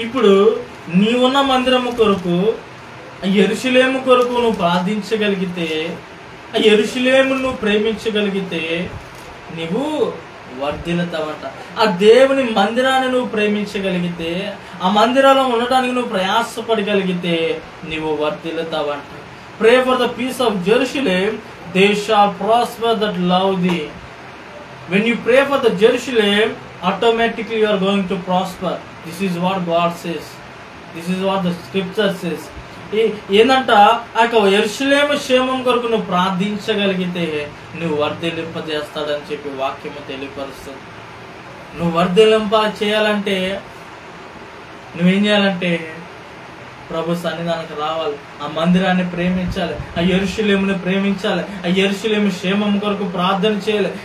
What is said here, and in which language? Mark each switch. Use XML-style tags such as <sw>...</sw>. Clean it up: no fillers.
<te>ఇప్పుడు నీవున్న మందిరము కొరకు ఆ యెరూషలేము కొరకు నువ్వు ప్రార్థించగలిగితే, ఆ యెరూషలేము నువ్వు ప్రేమించగలిగితే నువ్వు వర్ధిల్లుతావంట. ఆ దేవుని మందిరాన్ని నువ్వు ప్రేమించగలిగితే, ఆ మందిరంలో ఉండడానికి నువ్వు ప్రయాసపడగలిగితే నువ్వు వర్ధిల్లుతావంట.</te> <en>Pray for the peace of Jerusalem, they shall prosper that love thee. When you pray for the Jerusalem, automatically you are going to prosper. This is what God says. This is what the scripture says.</en> <te>ఏందంట, ఆ యొక్క యెరూషలేము క్షేమం కొరకు నువ్వు ప్రార్థించగలిగితే నువ్వు వర్ధిల్లింపజేస్తాడని చెప్పి వాక్యము తెలియపరుస్తుంది. నువ్వు వర్ధిల్లింప చేయాలంటే నువ్వేం చేయాలంటే ప్రభు సన్నిధానికి రావాలి, ఆ మందిరాన్ని ప్రేమించాలి, ఆ యెరూషలేముని ప్రేమించాలి, ఆ యెరూషలేము క్షేమం కొరకు ప్రార్థన చేయాలి.</te>